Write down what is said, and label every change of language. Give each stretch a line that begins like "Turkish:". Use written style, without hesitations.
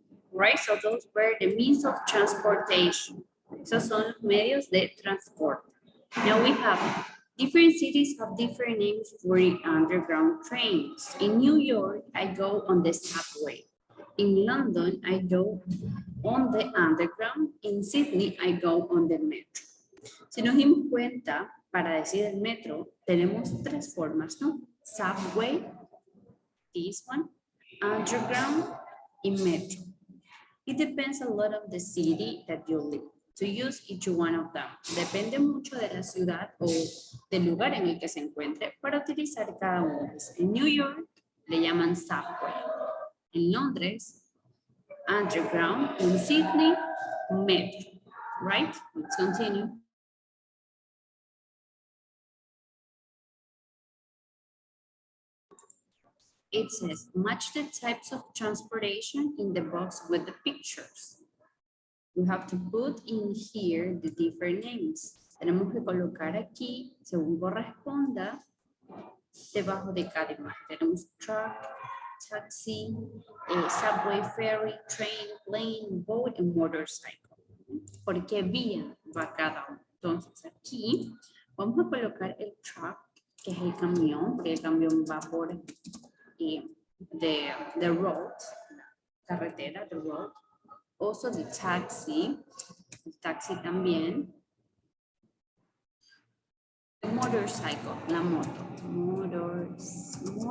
English: Right, so those were the means of transportation.
Spanish: Esos son los medios de transporte.
English: Now we have different cities have different names for the underground trains. In New York, I go on the subway. In London, I go on the underground. In Sydney, I go on the metro.
Spanish: Si nos dimos cuenta, para decir el metro, tenemos tres formas, ¿no?
English: Subway, this one, underground, y metro. It depends a lot of the city that you live to use each one of them.
Spanish: Depende mucho de la ciudad o del lugar en el que se encuentre para utilizar cada uno. En New York le llaman subway. En Londres, underground. En Sydney,
English: metro. Right? Let's continue. It says, match the types of transportation in the box with the pictures. We have to put in here the different names.
Spanish: Tenemos que colocar aquí, según corresponda, debajo de cada imagen. Tenemos truck, taxi, subway, ferry, train, plane, boat, y motorcycle. ¿Por qué vía va cada uno? Entonces aquí vamos a colocar el truck, que es el camión, porque el camión va por the road, carretera, the road.
English: Also the taxi,
Spanish: el taxi también.
English: The motorcycle,
Spanish: la moto,
English: motorcycle.